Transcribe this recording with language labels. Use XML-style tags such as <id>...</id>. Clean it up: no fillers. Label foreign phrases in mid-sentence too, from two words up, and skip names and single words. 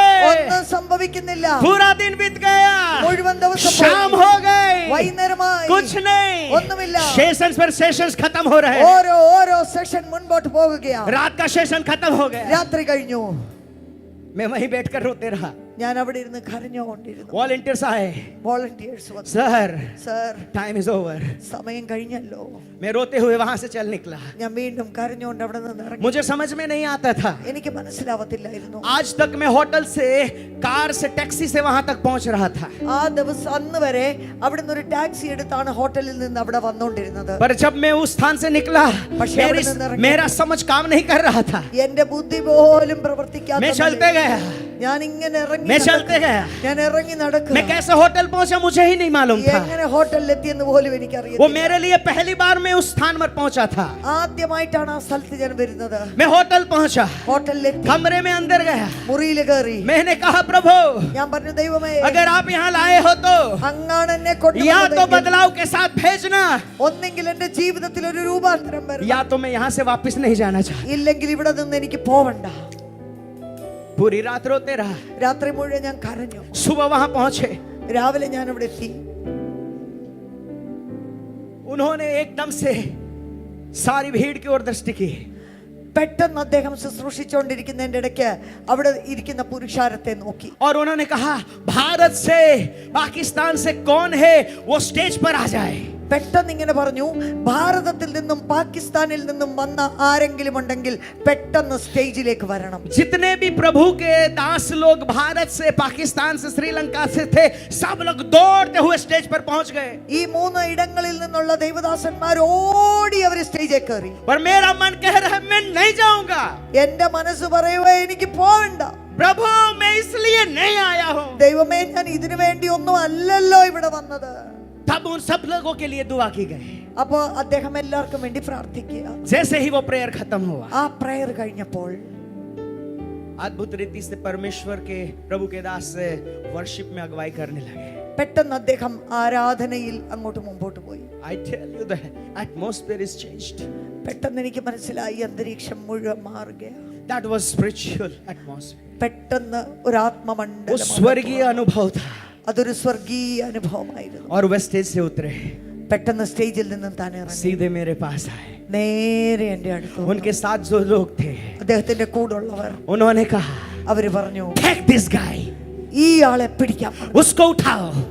<ml>ഒന്നും സംഭവിക്കുന്നില്ല.</ml> <hi>पूरा दिन बीत गया,</hi> <ml>മുഴുവൻ ദിവസം</ml> <hi>शाम</hi> <ml>പോയി.</ml> <hi>हो गई,</hi> <ml>വൈകുന്നേരമായി.</ml> <hi>कुछ नहीं,</hi> <ml>ഒന്നുമില്ല.</ml> <hi>सेशंस पर सेशंस खत्म हो रहे हैं।</hi> <ml>ഓരോ സെഷൻ മുൻപോട്ട് പോകുകയാണ്.</ml> <hi>रात का सेशन खत्म हो गया,</hi> <ml>രാത്രി കഴിഞ്ഞു.</ml> <hi>मैं वहीं बैठकर रोते रहा।</hi> <ml>ഞാൻ അവിടെ ഇരുന്ന് കരഞ്ഞുകൊണ്ടിരുന്നു.</ml> <hi>वॉलंटियर्स आए,</hi> <ml>വോളണ്ടിയേഴ്സ് വന്നു.</ml> <hi>सर</hi> <ml>സർ,</ml> <en>time is over.</en> <ml>സമയം കഴിഞ്ഞല്ലോ.</ml> <hi>मैं रोते हुए वहां से चल निकला।</hi> <ml>ഞാൻ വീണ്ടും കരഞ്ഞുകൊണ്ട് അവിടെ നിന്ന് ഇറങ്ങി.</ml> <hi>मुझे समझ में नहीं आता था।</hi> <ml>എനിക്ക് മനസ്സിലാവത്തില്ലായിരുന്നു.</ml> <hi>आज तक मैं होटल से, कार से, टैक्सी से वहां तक पहुंच रहा था,</hi> <ml>ആ ദിവസം അന്ന് വരെ അവിടെ നിന്ന് ഒരു ടാക്സി എടുത്താണ് ഹോട്ടലിൽ നിന്ന് അവിടെ വന്നുകൊണ്ടിരുന്നത്.</ml> <hi>पर जब मैं उस स्थान से निकला,</hi> <ml>പക്ഷേ അവിടെ നിന്ന് ഇറങ്ങി.</ml> <hi>मेरा समझ काम नहीं कर रहा था।</hi> <ml>എന്റെ ബുദ്ധി പോലും പ്രവർത്തിക്കാത്ത</ml> <hi>मैं चलते गया,</hi> <ml>ഞാൻ ഇങ്ങനെ ഇറങ്ങി</ml> <hi>मैं चलते गया।</hi> <ml>ഞാൻ ഇറങ്ങി നടക്കുക.</ml> <hi>मैं कैसे होटल पहुंचा मुझे ही नहीं मालूम था।</hi> <ml>എങ്ങനെ ഹോട്ടലിൽ എത്തിയെന്ന് പോലും</ml> <hi>वो</hi> <ml>എനിക്കറിയില്ല.</ml> <hi>मेरे लिए पहली बार मैं उस स्थान पर पहुंचा था।</hi> <ml>ആദ്യമായിട്ടാണ് ആ സ്ഥലത്ത് ഞാൻ വരുന്നത്.</ml> <hi>मैं होटल पहुंचा,</hi> <ml>ഹോട്ടലിലെത്തി.</ml> <hi>कमरे में अंदर गया,</hi> <ml>മുറിയിൽ കയറി.</ml> <hi>मैंने कहा, प्रभु</hi> <ml>ഞാൻ പറഞ്ഞു, ദൈവമേ,</ml> <hi>अगर आप यहाँ लाए हो तो</hi> <ml>അങ്ങാണ് എന്നെ</ml> <hi>या तो</hi> <ml>കൊണ്ടുവന്നതെങ്കിൽ</ml> <hi>बदलाव के साथ भेजना,</hi> <ml>ഒന്നെങ്കിൽ എന്റെ ജീവിതത്തിൽ ഒരു രൂപാന്തരം വരണം,</ml> <hi>या तो मैं यहाँ से वापस नहीं जाना चाहता।</hi> <ml>ഇല്ലെങ്കിൽ ഇവിടെ നിന്ന് എനിക്ക് പോവണ്ട.</ml> <hi>पूरी रात रोते रहा,</hi> <ml>രാത്രി മുഴുവൻ ഞാൻ കരഞ്ഞു.</ml> <hi>सुबह वहां पहुंचे,</hi> <ml>രാവിലെ ഞാൻ അവിടെ എത്തി.</ml> <hi>उन्होंने एकदम से सारी भीड़ की ओर दृष्टि की।</hi> <ml>പെട്ടെന്ന് അദ്ദേഹം ശുശ്രൂഷിച്ചുകൊണ്ടിരിക്കുന്നതിന്റെ ഇടയ്ക്ക് അവിടെ ഇരിക്കുന്ന പുരുഷാരത്തെ നോക്കി.</ml> <hi>और उन्होंने कहा, भारत से, पाकिस्तान से कौन है वो स्टेज पर आ जाए।</hi> <ml>പെട്ടെന്ന് ഇങ്ങനെ പറഞ്ഞു, ഭാരതത്തിൽ നിന്നും പാകിസ്ഥാനിൽ നിന്നും വന്ന ആരെങ്കിലും ഉണ്ടെങ്കിൽ പെട്ടെന്ന് സ്റ്റേജിലേക്ക് വരണം.</ml> <hi>जितने भी प्रभु के दास लोग भारत से, पाकिस्तान से, श्रीलंका से थे, सब लोग दौड़ते हुए स्टेज पर पहुंच गए।</hi> <ml>ഈ മൂന്ന് ഇടങ്ങളിൽ നിന്നുള്ള ദൈവദാസന്മാർ ഓടി അവർ സ്റ്റേജിൽ കയറി.</ml> <hi>पर मेरा मन कह रहा है, मैं नहीं जाऊंगा।</hi> <ml>എന്റെ മനസ്സ് പറയുവാ, എനിക്ക് പോവണ്ട.</ml> <hi>प्रभु मैं इसलिए नहीं आया हूं।</hi> <ml>ദൈവമേ, ഞാൻ ഇതിനു വേണ്ടി ഒന്നും അല്ലല്ലോ ഇവിടെ വന്നത്.</ml> <hi>तब उन सब लोगों के लिए दुआ की गई।</hi> <ml>അപ്പോ അദ്ദേഹം എല്ലാവർക്കും വേണ്ടി പ്രാർത്ഥിക്കുക.</ml> <hi>जैसे ही वो प्रेयर खत्म हुआ,</hi> <ml>ആ പ്രയർ കഴിഞ്ഞപ്പോൾ</ml> <hi>अद्भुत रीति से परमेश्वर के, प्रभु के दास से वर्शिप में अगुवाई करने लगे।</hi> <ml>പെട്ടെന്ന് അദ്ദേഹം ആരാധനയിൽ അങ്ങോട്ട് മുമ്പോട്ട് പോയി.</ml> <en>I tell you the atmosphere is changed.</en> <ml>പെട്ടെന്ന് എനിക്ക് മനസ്സിലായി, അന്തരീക്ഷം മുഴുവൻ മാറുകയാണ്.</ml> <en>That was spiritual atmosphere.</en> <ml>പെട്ടെന്ന് ഒരു</ml> <hi>वो</hi> <ml>ആത്മമണ്ഡലം,</ml> <hi>स्वर्गीय अनुभव था।</hi> <ml>അതൊരു സ്വർഗീയ അനുഭവമായിരുന്നു.</ml> <hi>और वह स्टेज से उतरे,</hi> <ml>പെട്ടെന്ന് സ്റ്റേജിൽ നിന്നും താൻ ഇറങ്ങി</ml> <hi>सीधे मेरे पास आए।</hi> <ml>നേരെ എന്റെ അടുത്ത് വന്നു.</ml> <hi>उनके साथ जो लोग थे,</hi> <ml>അദ്ദേഹത്തിന്റെ കൂടെയുള്ളവർ</ml> <hi>उन्होंने कहा,</hi> <ml>അവര് പറഞ്ഞു,</ml> <en>take this guy,</en> <ml>ഈ ആളെ പിടിക്കാം,</ml> <hi>उसको उठाओ।</hi>